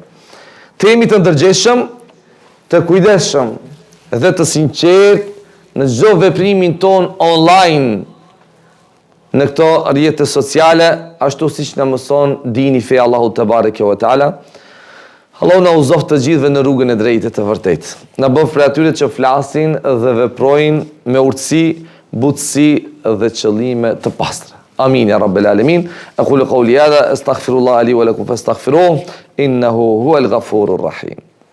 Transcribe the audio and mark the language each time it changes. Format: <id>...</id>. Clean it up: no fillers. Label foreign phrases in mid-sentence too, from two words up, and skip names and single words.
<sq>Të jemi të ndërgjegjshëm, të kujdesshëm dhe të sinqert në çdo veprimin ton online në këto rrjete sociale, ashtu siç na mëson dini fe Allahu</sq> <ar>تبارك وتعالى.</ar> <sq>Allahu na uzoft të gjithëve në rrugën e drejtë të vërtetë. Na bëf për atyre që flasin dhe veprojnë me urtësi, butësi dhe qëllime të pastra.</sq> <ar>آمين يا رب العالمين. أقول قولي هذا أستغفر الله لي ولكم فاستغفروه إنه هو الغفور الرحيم.</ar>